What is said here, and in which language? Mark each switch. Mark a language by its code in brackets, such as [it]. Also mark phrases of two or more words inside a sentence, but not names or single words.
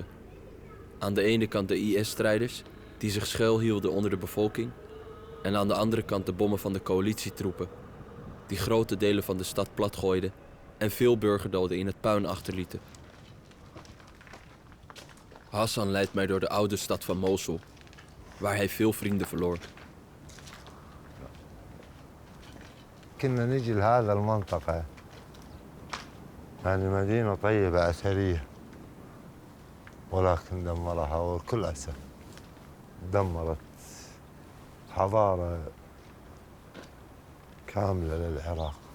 [nl] Aan de ene kant de IS-strijders, die zich schuilhielden onder de bevolking, en aan de andere kant de bommen van de coalitietroepen, die grote delen van de stad platgooiden en veel burgerdoden in het puin achterlieten. Hassan leidt mij door de oude stad van Mosul, waar hij veel vrienden verloor. [ar] كنا نجي لهذا المنطقة يعني مدينة طيبة أثرية ولكن دمرها وكل أسف دمرت حضارة كاملة للعراق.